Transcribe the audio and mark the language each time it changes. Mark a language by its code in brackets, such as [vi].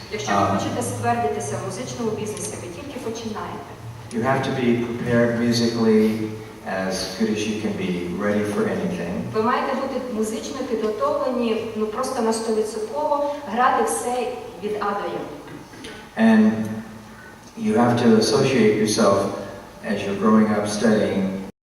[uk] Якщо ви хочете ствердитися в музичному бізнесі, ви тільки починаєте. [en] You have to be prepared musically as good as you can be, ready for anything. [uk] Ви маєте бути музично підготовлені, ну просто на 100%, грати все від А до Я. [en] And you have to associate yourself as you're growing up studying